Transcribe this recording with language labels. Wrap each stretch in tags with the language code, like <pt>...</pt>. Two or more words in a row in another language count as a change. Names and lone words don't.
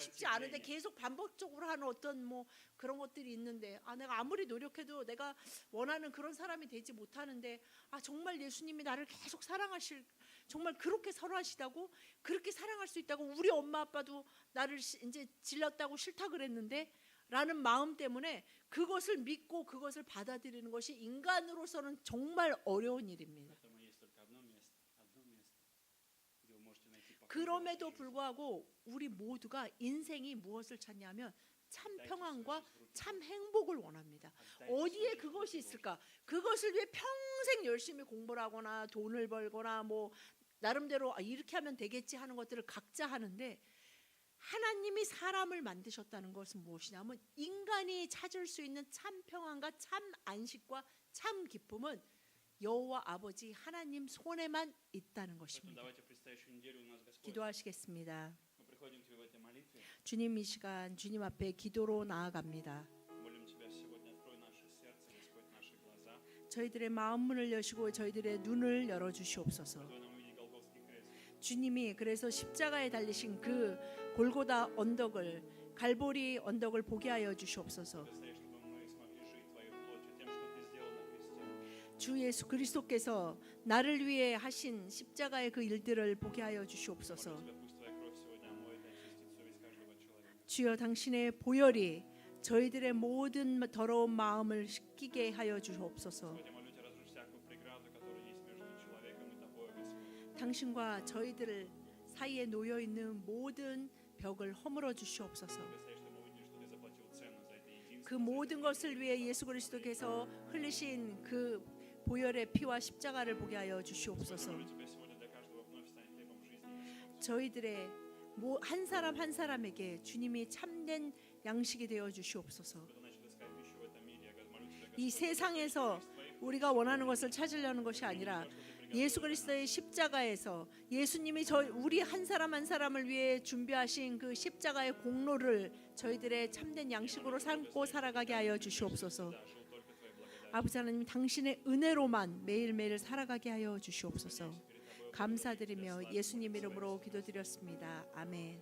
<ko>싶지 않은데 계속 반복적으로 하는 어떤 뭐 그런 것들이 있는데 아 내가 아무리 노력해도 내가 원하는 그런 사람이 되지 못하는데 아 정말 예수님이 나를 계속 사랑하실 정말 그렇게 사랑하시다고 그렇게 사랑할 수 있다고 우리 엄마 아빠도 나를 이제 질렀다고 싫다 그랬는데 라는 마음 때문에 그것을 믿고 그것을 받아들이는 것이 인간으로서는 정말 어려운 일입니다.</ko> <ru>Поэтому есть только одно место, где вы можете найти покой.</ru> <ko>그럼에도 불구하고 우리 모두가 인생이 무엇을 찾냐면 참 평안과 참 행복을 원합니다. 어디에 그것이 있을까? 그것을 위해 평생 열심히 공부를 하거나 돈을 벌거나 뭐 나름대로 아, 이렇게 하면 되겠지 하는 것들을 각자 하는데 하나님이 사람을 만드셨다는 것은 무엇이냐면 인간이 찾을 수 있는 참 평안과 참 안식과 참 기쁨은 여호와 아버지 하나님 손에만 있다는</ko> <ru>Поэтому</ru> <ko>것입니다.</ko> <ru>давайте предстоящую неделю у нас Господь.</ru> <ko>기도하시겠습니다.</ko> <ru>Мы приходим к Тебе в этой молитве.</ru> <ko>주님 이 시간 주님 앞에 기도로 나아갑니다.</ko> <ru>Молим Тебя сегодня, открой наше сердце, Господь, наши глаза.</ru> <ko>저희들의 마음문을 여시고 저희들의 눈을 열어 주시옵소서.</ko> <ru>Дай нам увидеть Голгофский крест.</ru> <ko>주님이 그래서 십자가에 달리신 그 골고다 언덕을 갈보리 언덕을 보게 하여 주시옵소서.</ko> <ru>Быстрее, чтобы мы смогли жить Твоей плотью, тем, что Ты сделал на кресте.</ru> <ko>주 예수 그리스도께서 나를 위해 하신 십자가의 그 일들을 보게 하여 주시옵소서.</ko> <ru>Молю Тебя, пусть Твоя кровь сегодня омоет и очистит совесть каждого человека.</ru> <ko>주여 당신의 보혈이 저희들의 모든 더러운 마음을 씻기게 하여 주시옵소서.</ko> <ru>Господи, молю Тебя, разрушь всякую преграду, которая есть между человеком и Тобой, Господь.</ru> <ko>당신과 저희들 사이에 놓여 있는 모든 벽을 허물어 주시옵소서.</ko> <ru>Быстрее, чтобы мы увидели, что Ты заплатил цену за это единство.</ru> <ko>그 모든 것을 위해 예수 그리스도께서 흘리신 그 보혈의 피와 십자가를 보게 하여 주시옵소서.</ko> <ru>Молю Тебя сегодня для каждого вновь станет хлебом жизни, Господь.</ru> <ko>저희들의 한 사람 한 사람에게 주님이 참된 양식이 되어 주시옵소서.</ko> <ru>Кто начал искать пищу в этом мире, я молю Тебя,</ru> <ko>이 세상에서 우리가 원하는 것을 찾으려는 것이 아니라 예수 그리스도의 십자가에서 예수님이 우리 한 사람 한 사람을 위해 준비하신 그 십자가의 공로를 저희들의 참된 양식으로 삼고 살아가게 하여 주시옵소서.</ko> <ru>жил только Твоей благодатью.</ru> <ko>아버지 하나님 당신의 은혜로만 매일매일 살아가게 하여 주시옵소서. 감사드리며 예수님 이름으로 기도드렸습니다. 아멘.</ko>